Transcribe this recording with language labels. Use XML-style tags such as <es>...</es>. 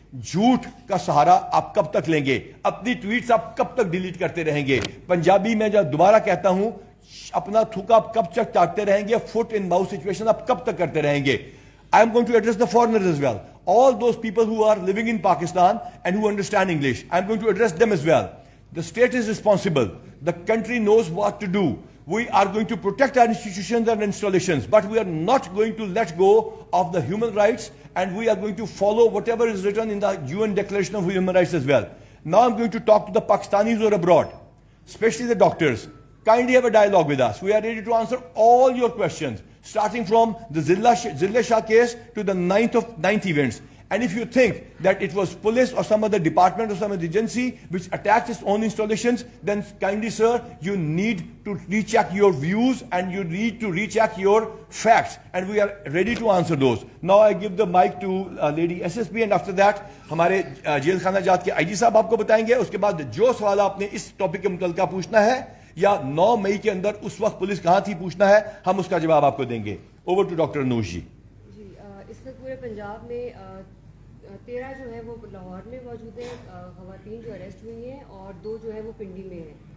<ur>جھوٹ کا سہارا آپ کب تک لیں گے؟ اپنی ٹویٹس آپ کب تک ڈیلیٹ کرتے رہیں گے؟ پنجابی میں جب دوبارہ کہتا ہوں, اپنا تھوکا آپ کب تک چاٹتے رہیں گے؟</ur> <en>foot in mouth situation</en> <ur>آپ کب تک کرتے رہیں گے؟</ur> <en>I am going to address the foreigners as well. All those people who are living in Pakistan and who understand English, I am going to address them as well. The state is responsible. The country knows what to do. We are going to protect our institutions and installations, but we are not going to let go of the human rights, and we are going to follow whatever is written in the UN Declaration of Human Rights as well. Now I'm going to talk to the Pakistanis who are abroad, especially the doctors. Kindly have a dialogue with us. We are ready to answer all your questions, starting from the Zilla Shah case to the ninth events. And if you think that it was police or some other department or some other agency which attacked its own installations, then kindly, sir, you need to recheck your views and you need to recheck your facts. And we are ready to answer those. Now I give the mic to Lady SSP, and after that,</en> <ur>ہمارے jail خانہ جات کے آئی جی صاحب آپ کو بتائیں گے. اس کے بعد جو سوال آپ نے اس ٹاپک کے متعلقہ پوچھنا ہے یا 9 مئی کے اندر اس وقت پولیس کہاں تھی پوچھنا ہے, ہم اس کا جواب آپ کو دیں گے.</ur> <en>Over to doctor Naush ji.</en> <ur>جی, اس وقت پورے پنجاب میں 13 جو ہے وہ لاہور میں موجود ہیں خواتین جو اریسٹ ہوئی ہیں, اور 2 جو ہے وہ پنڈی میں ہیں.</ur>